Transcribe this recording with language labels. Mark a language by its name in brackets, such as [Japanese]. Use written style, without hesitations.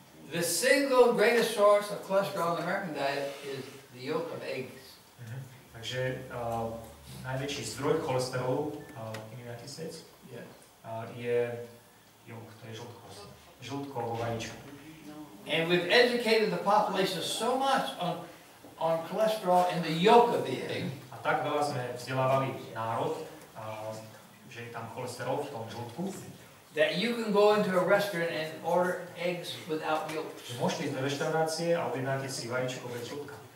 [English] The single greatest source of cholesterol in the American diet is the yolk of eggs. [Slovak] Takže najväčší zdroj cholesterolu v United States je jolk, to je žltko vo vajíčku. [English] And we've educated the population so much on cholesterol in the yolk of the egg. [Slovak] A tak veľa sme vzdelávali národ, že je tam cholesterol v tom žltku. [English] That you can go into a restaurant and order eggs without yolk. [Slovak] Že môžete ísť do reštaurácie a objednáte si vajíčko bez žltka.